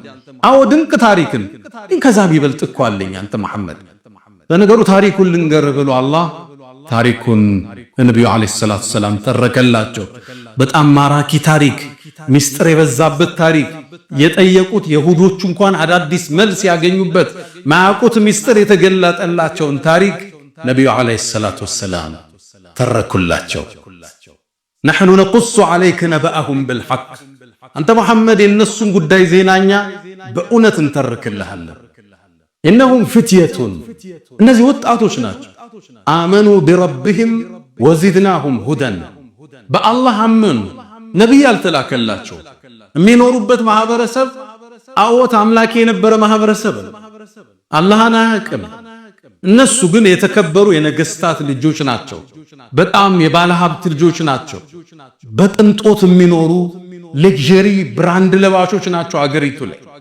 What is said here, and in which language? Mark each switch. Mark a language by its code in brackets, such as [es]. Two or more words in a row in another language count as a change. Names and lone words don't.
[am] አዎ ድንቅ ታሪክን ከዛ ቢበልጥ እኮ አለኝ አንተ መሐመድ። ለነገሩ ታሪኩን ልንገርህ ብሎ አላህ ታሪኩን ነብዩ [ar] عليه الصلاة السلام [am] ተረከላቸው። በጣም ማራኪ ታሪክ፣ ሚስጥር የበዛበት ታሪክ፣ የጠየቁት ይሁዶች እንኳን አዳዲስ መልስ ያገኙበት ማያውቁት ሚስጥር የተገለጠላቸውን ታሪክ ነብዩ [ar] عليه الصلاة السلام [am] ተረኩላቸው። [ar] نحن نقص عليك نبأهم بالحق [am] አንተ መሐመድ የነሱን ጉዳይ ዜናኛ በእውነት እንተርክልሃለን። [ar] إنهم فتية [am] እነዚህ ወጣቶች ናቸው። [ar] آمنوا بربهم وزدناهم هدى [am] በአላህ አመኑ። ነብይ አልተላከላቸው። የሚኖሩበት ማህበረሰብ አዎት አምላክ የነበረ ማህበረሰብ አላህን አያውቅም። እነሱ ግን የተከበሩ የነገስታት ልጆች ናቸው። በጣም የባለ ሀብት ልጆች ናቸው። በቅንጦት የሚኖሩ [en] luxury brand [am] ለባሾች ናቸው። አገሪቱ ላይ